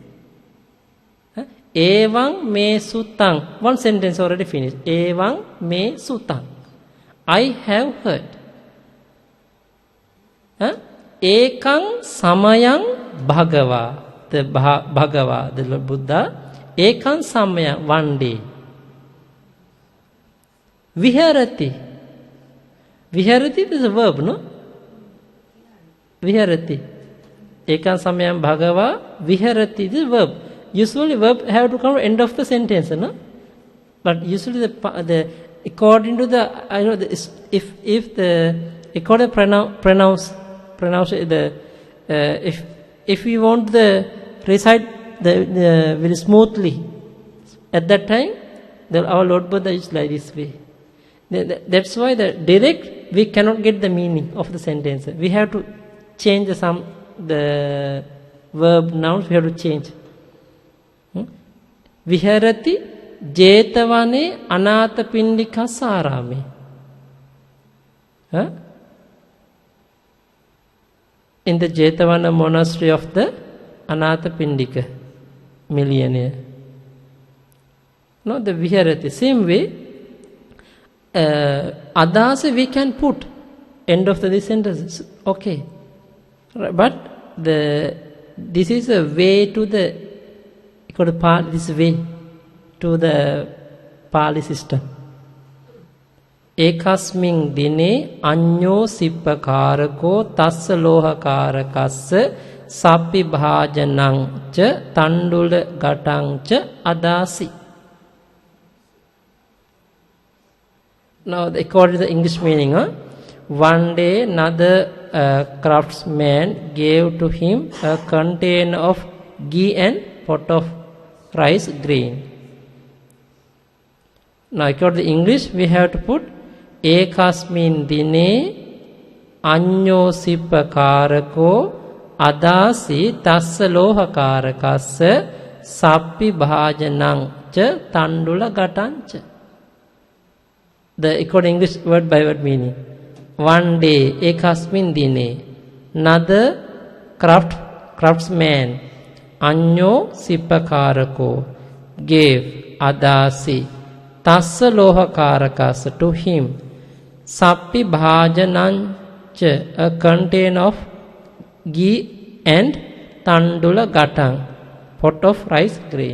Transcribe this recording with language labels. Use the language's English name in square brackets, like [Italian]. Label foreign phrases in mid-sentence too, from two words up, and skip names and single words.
[Pali] Evaං me sutaṃ. [English] One sentence already finished. [Pali] Evaං me sutaṃ. [English] I have heard. [Pali] Ekaṃ samayaṃ bhagavā. [English] The Bhagava, the Lord Buddha. [Pali] Ekaṃ samayaṃ, [English] one day. [Pali] Viharati. [English] Viharati is a verb, no? [Pali] Viharati. Ekaṃ samayaṃ bhagavā viharati [English] is a verb. Usually verb have to come end of the sentence, no? But usually the according to the if the according to pronounce the if we want the recite the very smoothly at that time, our Lord Buddha is like this way. That's why the direct we cannot get the meaning of the sentence. We have to change the verb nouns. We have to change. [Pali] Viharati jetavane anāthapindikassa ārāme. [English] In the Jetavana monastery of the Anathapindika millionaire. No, the Viharati. Same way, adasa we can put end of the sentence. Okay. But this is a way to the this way to the Pali system. [Pali] Ekasmiන් dine añño sippakārako tassa lohakārakassa sappi bhājanaṃ ca tandula gataṃ ca adāsi. [English] Now, according to the English meaning, one day another craftsman gave to him a container of ghee and pot of rice grain. Now, according to English, we have to put [Pali] ekasmin dine añño sippakārako adāsi tassa lohakārakassa sappi bhājanaṃ ca tandula gataṃ ca. [English] The according English word by word meaning. One day, [Pali] ekasmin dine, [English] another craftsman, [Pali] añño sippakārako, gave adāsi tassa lohakārakassa [English] to him, [Pali] sappi bhājanaṃ ca, [English] a container of ghee and [Pali] tandula gataṃ, [English] pot of rice grain.